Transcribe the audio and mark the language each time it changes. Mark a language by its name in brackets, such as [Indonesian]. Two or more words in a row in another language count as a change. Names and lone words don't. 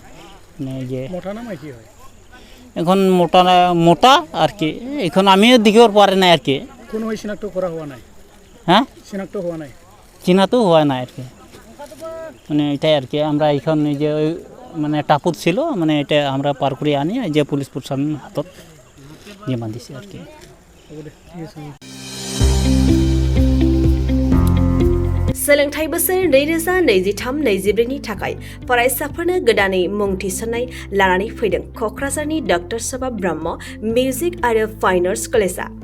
[Bangla] মানে যে এখন মোটা আর কি, এখন আমিও দিকেও পারে না আর কি। কোনো চিনাক্ত করা হওয়া নাই? হ্যাঁ, চিনাক্ত হওয়া নাই, চিনাতো হওয়া নাই আর কি। মানে এটাই আর কি। আমরা এখন এই যে মানে টাপুত ছিল মানে এটা আমরা পার করে আনি যে পুলিশ প্রশাসন হাতত জমা দিছে আর কি। [Bodo] सोलोंथाइ बोसोर 2023-24 नि थाखाय फरायसाफोरनो गोदानै मुं थिसननाय लानानै फैदों क'क्राझारनि डक्टर सभा ब्रह्म मिउजिक आरो [English] fine arts [Bodo] कलेजआ।